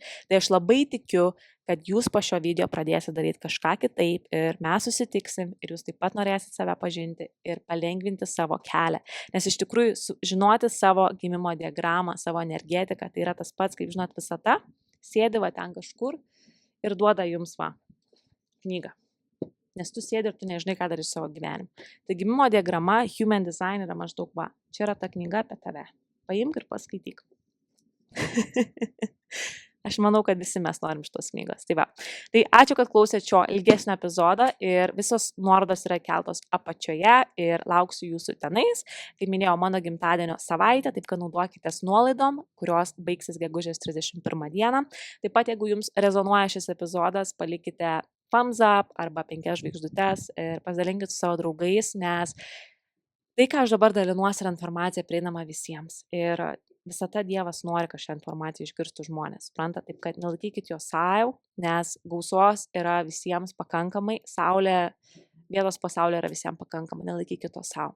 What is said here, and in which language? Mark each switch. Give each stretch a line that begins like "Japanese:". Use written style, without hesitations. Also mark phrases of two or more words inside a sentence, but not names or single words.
Lithuanian: Tai aš labai tikiu, kad jūs po šio video pradėsite daryti kažką kitaip ir mes susitiksim ir jūs taip pat norėsit save pažinti ir palengvinti savo kelią. Nes iš tikrųjų žinoti savo gimimo diagramą, savo energetiką, tai yra tas pats, kaip žinot, visata, sėdi va ten kažkur ir duoda jums va knygą. Nes tu sėdi ir tu nežinai, ką daryti savo gyvenimu. Tai gimimo diagrama,
English: human design
Lithuanian: yra maždaug va. Čia yra ta knyga apie tave. Paimk ir paskaityk. Aš manau, kad visi mes norim šitos knygos. Tai va. Tai ačiū, kad klausėt šio ilgesnio epizodo ir visos nuorodos yra keltos apačioje ir lauksiu jūsų tenais. Kaip minėjau, mano gimtadienio savaitė, taip kad naudokitės nuolaidom, kurios baigsis gegužės 31 dieną. Taip pat, jeigu jums rezonuoja šis epizodas, palikite
English: thumbs up
Lithuanian: arba 5 žvaigždutes ir pasidalinkit su savo draugais, nes tai, ką aš dabar dalinuosi, yra informacija prieinama visiems. Ir visata Dievas nori, kad šią informaciją išgirstų žmonės. Supranta, taip kad nelaikykit jo savo, nes gausos yra visiems pakankamai, vietos pasaulyje yra visiems pakankamai, nelaikykit to savo.